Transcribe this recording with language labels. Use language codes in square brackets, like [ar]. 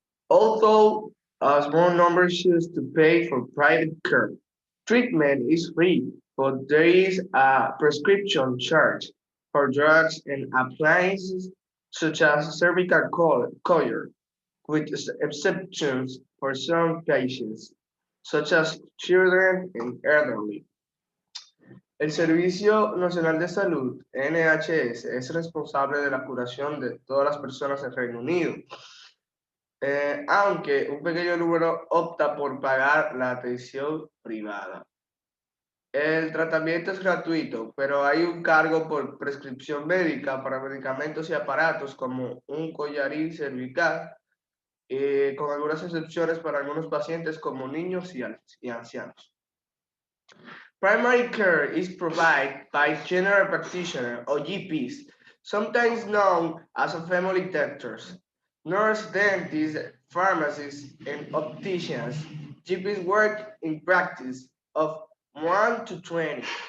[en] Although a small number choose to pay for private care, treatment is free, but there is a prescription charge for drugs and appliances such as cervical coil, with exceptions for some patients, such as children and elderly. [es] El Servicio Nacional de Salud, NHS, es responsable de la curación de todas las personas en Reino Unido, aunque un pequeño número opta por pagar la atención privada. El tratamiento es gratuito, pero hay un cargo por prescripción médica para medicamentos y aparatos como un collarín cervical, con algunas excepciones para algunos pacientes como niños y ancianos. [en] Primary care is provided by general practitioners or GPs, sometimes known as family doctors, nurse dentists, pharmacists, and opticians. GPs work in practice of 1 to 20.